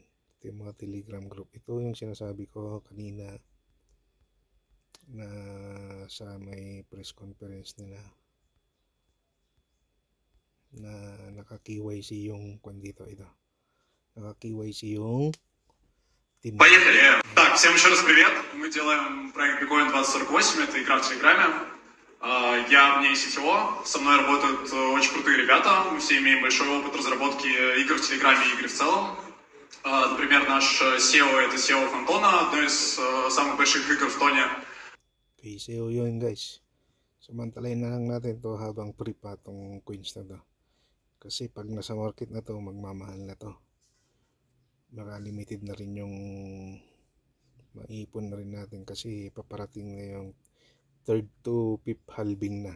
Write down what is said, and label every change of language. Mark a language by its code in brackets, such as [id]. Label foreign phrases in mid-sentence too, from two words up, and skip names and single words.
[tl] Ito yung mga Telegram group. Ito yung sinasabi ko kanina na sa may [en] press conference [tl] nila na naka-KYC yung kwan dito. Ito. Naka-KYC yung team. [ru] Поехали! Так, всем еще раз привет. Мы делаем проект Bitcoin 2048, это игра в Телеграме. Я в ней CTO, со мной работают очень крутые ребята. Мы все имеем большой опыт разработки игр в Телеграме и игр в целом. Например, наш SEO — это SEO Фантона, одно из самых больших игр в Тоне. [tl] Okay, SEO yun guys. Samantalayin na lang natin to habang free pa tong coins na to. Kasi pag nasa market na to, magmamahal na to. Baka limited na rin yung maipon na rin natin kasi paparating na yung [en] 3rd to 5th halving [tl] na.